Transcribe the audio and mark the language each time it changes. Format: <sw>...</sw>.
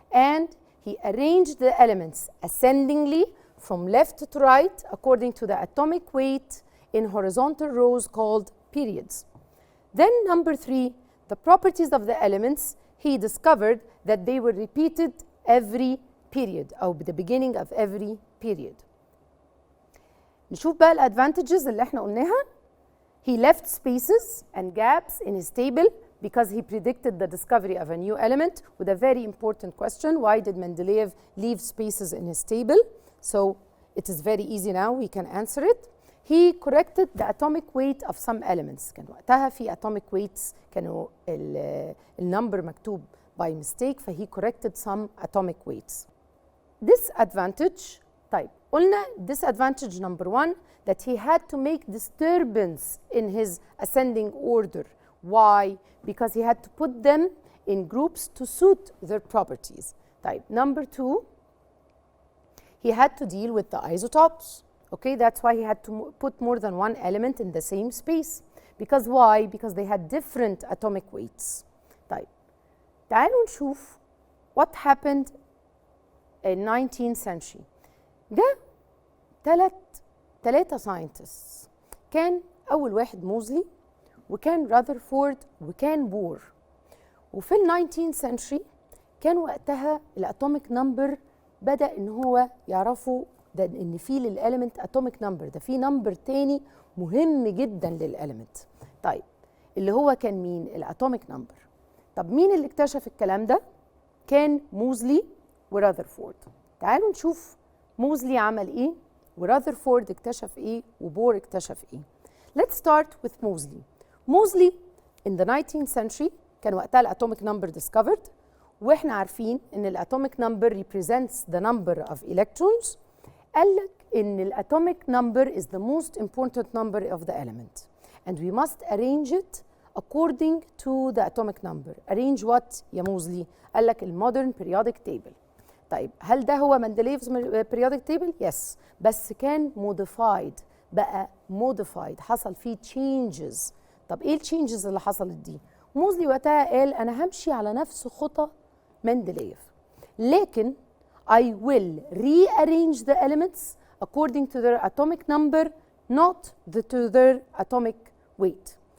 <en>And he arranged the elements ascendingly from left to right according to the atomic weight in horizontal rows called periods. Then number 3, the properties of the elements, he discovered that they were repeated every period أو the beginning of every period.</en> <ar>نشوف بقى الادفانتجز اللي احنا قلناها.</ar> <en>He left spaces and gaps in his table because he predicted the discovery of a new element with a very important question. Why did Mendeleev leave spaces in his table? So it is very easy now, we can answer it. He corrected the atomic weight of some elements.</en> <ar>كان وقتها في</ar> <en>atomic weights</en> <ar>كانوا النمبر مكتوب</ar> <en>by mistake فهي corrected some atomic weights. Disadvantage. طيب قلنا disadvantage number 1 that he had to make disturbance in his ascending order. Why? Because he had to put them in groups to suit their properties. طيب number 2 he had to deal with the isotopes. Okay, that's why he had to put more than one element in the same space. Because why? Because they had different atomic weights. طيب تعالوا نشوف what happened in 19th century.</en> <ar>جاء ثلاثة scientists. كان أول واحد موزلي وكان راذرفورد وكان بور. وفي ال 19th century كان وقتها الاتوميك نمبر بدأ إن هو يعرفوا ده إن في للإليمنت اتوميك نمبر، ده في نمبر تاني مهم جدا للإليمنت. طيب اللي هو كان مين؟ الاتوميك نمبر. طب مين اللي اكتشف الكلام ده؟ كان موزلي وراذرفورد. تعالوا نشوف موزلي عمل ايه وراذرفورد اكتشف ايه وبور اكتشف ايه.</ar> <en>Let's start with Moseley. Moseley in the 19th century</en> <ar>كان وقتها الاتوميك نمبر</ar> <en>discovered</en> <ar>واحنا عارفين ان الاتوميك نمبر</ar> <en>represents the number of electrons.</en> <ar>قال لك ان الاتوميك نمبر</ar> <en>is the most important number of the element and we must arrange it according to the atomic number. Arrange what</en> <ar>يا موزلي؟ قال لك المودرن periodic table. طيب هل ده هو مندليفز periodic table؟ يس، بس كان modified، بقى modified، حصل فيه changes. طب ايه التشينجز اللي حصلت دي؟ موزلي وقتها قال انا همشي على نفس خطى مندليف، لكن</ar> <en>I will rearrange the elements according to their atomic number, not to their atomic weight.</en>